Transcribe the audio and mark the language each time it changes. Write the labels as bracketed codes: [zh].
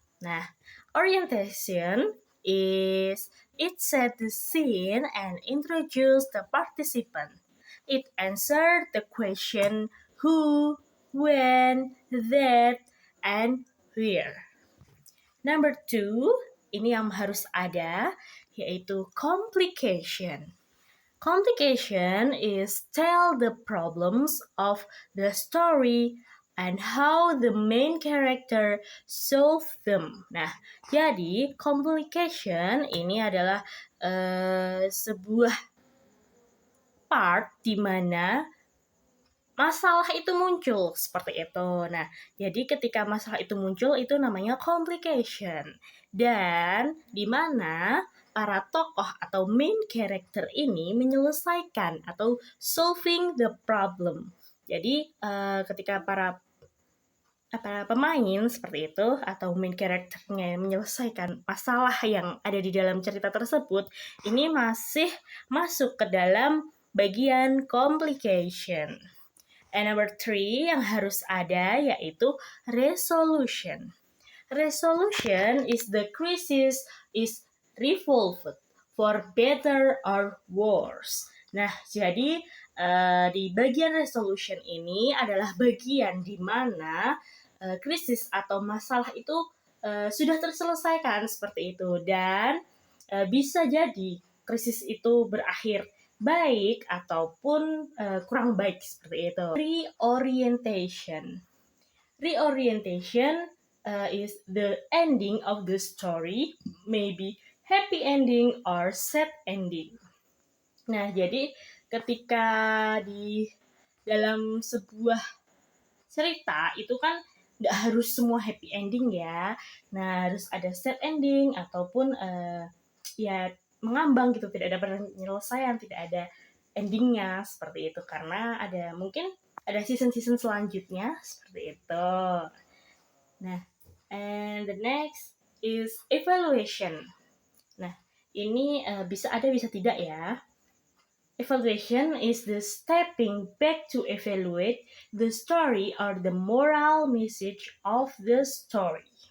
[en] Nah, orientation is it set the scene and introduce the participant. It answered the question who, when, that, and where. Number 2, [id] ini yang harus ada, yaitu complication. [en] Complication is tell the problems of the story and how the main character solve them. [id] Nah, jadi complication ini adalah sebuah part di mana masalah itu muncul seperti itu. Nah, jadi ketika masalah itu muncul itu namanya complication. Dan di mana para tokoh atau [en] main character [id] ini menyelesaikan atau [en] solving the problem. [id] Jadi ketika para pemain seperti itu atau main karakternya menyelesaikan masalah yang ada di dalam cerita tersebut, ini masih masuk ke dalam bagian complication. [en] And number 3 [id] yang harus ada yaitu resolution. [en] Resolution is the crisis is resolved for better or worse. [id] Nah, jadi di bagian resolution ini adalah bagian di mana krisis atau masalah itu sudah terselesaikan seperti itu dan bisa jadi krisis itu berakhir baik ataupun kurang baik seperti itu. [en] Reorientation. Reorientation is the ending of the story, maybe happy ending or sad ending. [id] Nah, jadi ketika di dalam sebuah cerita itu kan nggak harus semua happy ending ya. Nah, harus ada sad ending ataupun ya mengambang gitu, tidak ada penyelesaian, tidak ada endingnya seperti itu karena mungkin ada season-season selanjutnya seperti itu. [en] Nah, and the next is evaluation. [id] Nah, ini bisa ada bisa tidak ya. [en] Evaluation is the stepping back to evaluate the story or the moral message of the story.